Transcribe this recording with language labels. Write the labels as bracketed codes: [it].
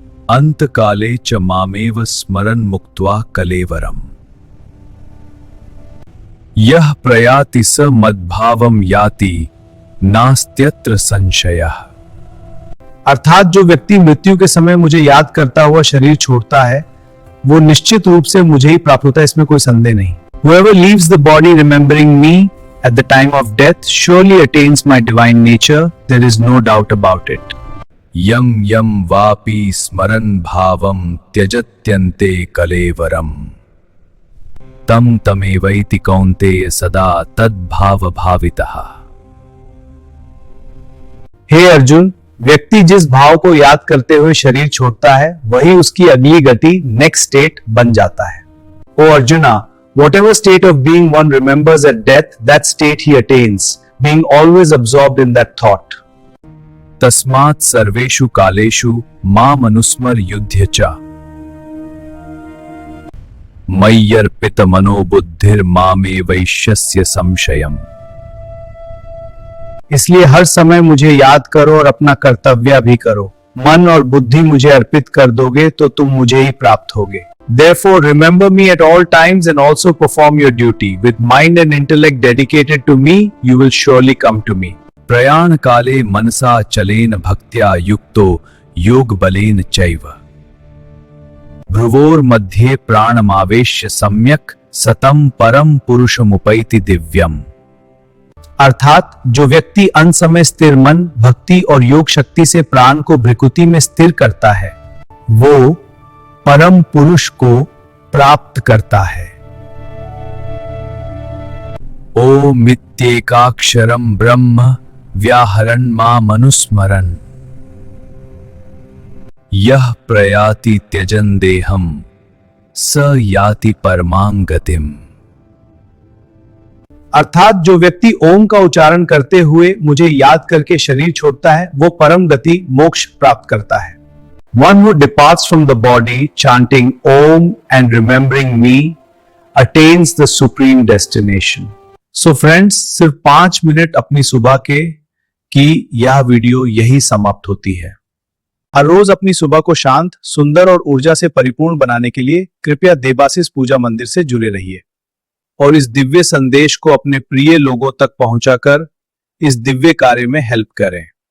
[sa] अंत काले च मामेव स्मरन् मुक्त्वा कलेवरम यह प्रयाति स मद्भावम याति नास्त्यत्र संशयः। [hi] अर्थात जो व्यक्ति मृत्यु के समय मुझे याद करता हुआ शरीर छोड़ता है वो निश्चित रूप से मुझे ही प्राप्त होता है, इसमें कोई संदेह नहीं। [en] Whoever leaves the body remembering me at the time of death surely attains my divine nature. There is no doubt about it. [sa] यम यम वापि स्मरन् भावम त्यजत्यन्ते कलेवरम तम तमेवैति कौन्तेय सदा तद्भाव भावितः। [hi] हे अर्जुन, व्यक्ति जिस भाव को याद करते हुए शरीर छोड़ता है वही उसकी अगली गति [en] next state [hi] बन जाता है। [en] O Arjuna, whatever state of being one remembers at death, that state he attains, being always absorbed in that thought. [sa] तस्मात् सर्वेषु कालेषु माम् अनुस्मर युध्य च मय्यर्पित मनोबुद्धिर मामेवैष्यस्य संशयम्। [hi] इसलिए हर समय मुझे याद करो और अपना कर्तव्य भी करो। मन और बुद्धि मुझे अर्पित कर दोगे तो तुम मुझे ही प्राप्त होगे। [en] Therefore, remember me at all times and also perform your duty. With mind and intellect dedicated to me, you will surely come to me. [sa] प्रयाण काले मनसा चलेन भक्त्या युक्तो योग बलेन चैव भ्रुवोर मध्ये प्राणमावेश्य सम्यक सतम परम पुरुषमुपैति दिव्यम। [hi] अर्थात जो व्यक्ति अंत समय स्थिर मन, भक्ति और योग शक्ति से प्राण को भ्रिकुटी में स्थिर करता है वो परम पुरुष को प्राप्त करता है। [sa] ओमित्येकाक्षरं ब्रह्म व्याहरन् माम् अनुस्मरन् यः प्रयाति त्यजन् देहं स याति परमां गतिम्। [hi] अर्थात जो व्यक्ति ओम का उच्चारण करते हुए मुझे याद करके शरीर छोड़ता है वो परम गति मोक्ष प्राप्त करता है। [en] One who departs from the body chanting Om and remembering me attains the supreme destination. So friends, [hi] सिर्फ 5 मिनट अपनी सुबह के की यह वीडियो यही समाप्त होती है। हर रोज अपनी सुबह को शांत, सुंदर और ऊर्जा से परिपूर्ण बनाने के लिए कृपया देवाशीष पूजा मंदिर से जुड़े रहिए और इस दिव्य संदेश को अपने प्रिय लोगों तक पहुंचाकर इस दिव्य कार्य में हेल्प करें।